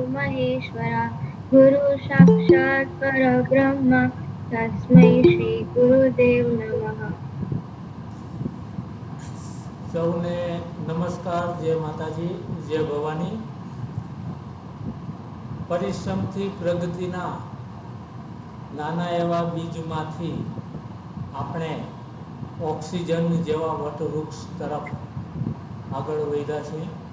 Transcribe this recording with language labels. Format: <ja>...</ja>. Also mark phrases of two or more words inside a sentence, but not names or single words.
<sa>महेश्वरा गुरु साक्षात् परब्रह्म तस्मै श्री गुरुदेव नमः।</sa> <gu>સૌને નમસ્કાર, જય માતાજી, જય ભવાની. પરિશ્રમથી પ્રગતિના નાના એવા બીજમાંથી આપણે ઓક્સિજન જેવા વટવૃક્ષ તરફ આગળ વધ્યા છીએ.</gu>